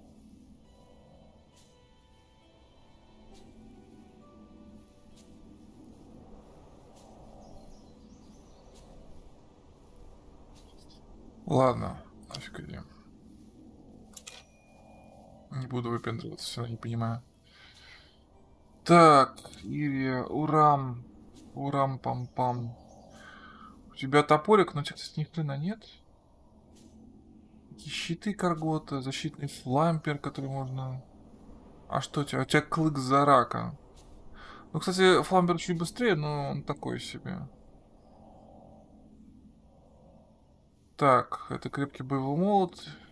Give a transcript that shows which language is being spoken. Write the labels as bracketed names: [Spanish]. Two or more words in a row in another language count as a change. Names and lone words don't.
[Russian] Ладно, нафиг иди. Не буду выпендриваться, все равно не понимаю. Так, Ирия, урам. Урам-пам-пам. У тебя топорик, но у тебя, кстати, ни хрена нет. Щиты Каргота, защитный флампер, который можно... А что у тебя? У тебя клык Зарака. Ну, кстати, флампер чуть быстрее, но он такой себе. Так, это крепкий боевой молот.